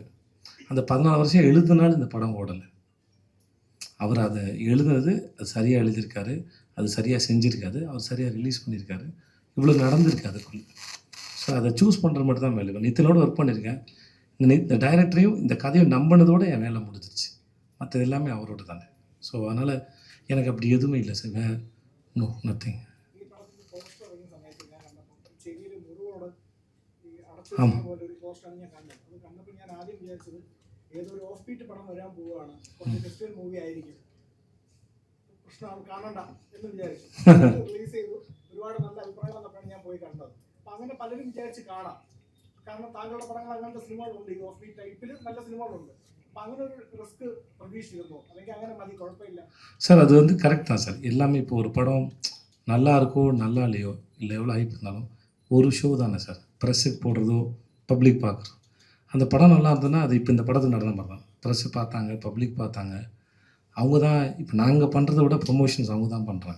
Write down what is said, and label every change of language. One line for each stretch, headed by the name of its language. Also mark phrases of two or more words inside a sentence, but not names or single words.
Tamil: அந்த 14 வருஷம் எழுதுனாலும் இந்த படம் ஓடலை. அவர் அதை எழுதுனது அது சரியாக எழுதியிருக்காரு, அது சரியாக செஞ்சுருக்காரு, அவர் சரியாக ரிலீஸ் பண்ணியிருக்காரு, இவ்வளோ நடந்திருக்கு அதுக்குள்ளே. ஸோ அதை சூஸ் பண்ணுறது மட்டும் தான் வேலை. நித்தினோடு ஒர்க் பண்ணியிருக்கேன். இந்த டைரக்டரையும் இந்த கதையும் நம்பினதோடு என் வேலை முடிஞ்சிருச்சு. மற்றது எல்லாமே அவரோட தானே. ஸோ அதனால் எனக்கு அப்படி எதுவுமே இல்லை சார்.
English: no nothing.
Tamil: ആമാം.
Malayalam: ഒരു പോസ്റ്റാണ് ഞാൻ കണ്ടത്. അത് കണ്ടപ്പോൾ ഞാൻ ആദ്യം വിചാരിച്ചത് ഏതൊരു
English: off beat
Malayalam: പടം വരാൻ പോവുകയാണ്, കുറച്ച്
English: festival movie
Malayalam: ആയിരിക്കും, കൃഷ്ണ കാണണ്ട എന്ന് വിചാരിച്ചു. റിലീസ് ചെയ്തു, ഒരുപാട് നല്ല അഭിപ്രായം വന്നപ്പോഴാണ് ഞാൻ പോയി കണ്ടത്. അപ്പം അങ്ങനെ പലരും വിചാരിച്ച് കാണാം, കാരണം താങ്കളുടെ പടങ്ങൾ അങ്ങനത്തെ സിനിമകളുണ്ട്, ഈ
English: off beat
Malayalam: ടൈപ്പിൽ നല്ല സിനിമകളുണ്ട്. അപ്പം അങ്ങനെ ഒരു റിസ്ക് പ്രതീക്ഷിച്ചിരുന്നു, അല്ലെങ്കിൽ അങ്ങനെ മതി, കുഴപ്പമില്ല
Tamil: சார். அது வந்து கரெக்ட் தான் சார். எல்லாமே இப்போ ஒரு படம் நல்லா இருக்கோ நல்லா இல்லையோ, இல்லை எவ்வளோ ஹைப் இருந்தாலும் ஒரு ஷோ தானே சார். ப்ரெஸ்ஸுக்கு போடுறதோ பப்ளிக் பார்க்குறதோ, அந்த படம் நல்லா இருந்ததுன்னா அது இப்போ இந்த படத்துக்கு நடந்த மாதிரி தான். ப்ரெஸ்ஸு பார்த்தாங்க, பப்ளிக் பார்த்தாங்க. அவங்க தான் இப்போ நாங்கள் பண்ணுறத விட ப்ரொமோஷன்ஸ் அவங்க தான் பண்ணுறாங்க.